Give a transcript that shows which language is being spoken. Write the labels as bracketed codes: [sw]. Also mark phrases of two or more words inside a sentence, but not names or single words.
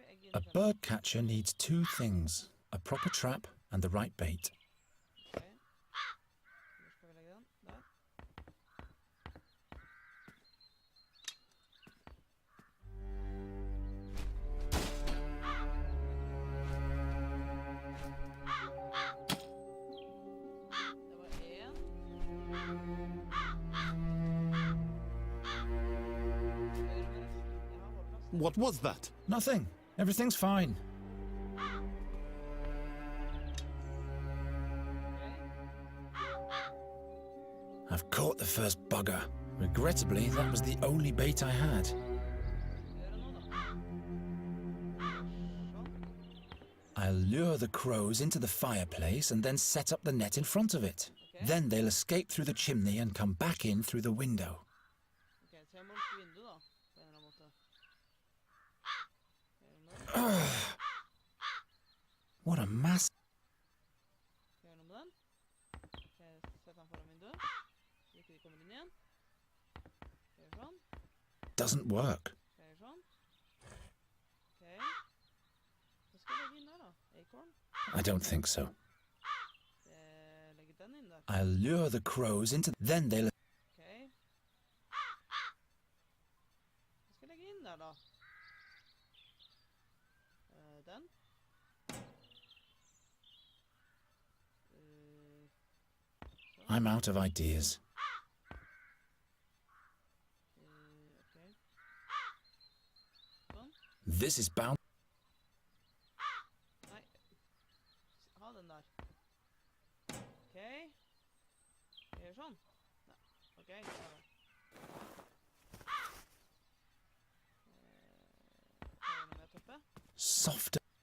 [en] A bird catcher needs two things, a proper trap and the right bait. [no] Ok. Hvor skal vi legge den? Der. Det var en. [en] What was that? Nothing. Everything's fine. I've caught the first bugger. Regrettably, that was the only bait I had. I'll lure the crows into the fireplace and then set up the net in front of it. Okay. Then they'll escape through the chimney and come back in through the window. [no] Ok, så jeg må lukke vinduet da, på en eller annen måte. Gjør det nå? [en] What a mass. [no] Gjør noe med den. Ok, sett den foran vinduet. Så ikke de kommer inn igjen. Gjør sånn. [en] Doesn't work. [no] Gjør sånn. Ok. Hva skal jeg legge inn der da? [en] Acorn? I don't think so. [no] Legge den inn der. [en] I'll lure the crows into... Then they'll... [no] Ok. Hva skal jeg legge inn der da? Den. [en] I'm out of ideas. [no] Ok. Sånn. [en] This is bound... [no] Nei. Ha den der. Ok. Gjør sånn. Nei. Ok, så er det. Gjør noe med toppe. [en] Soft...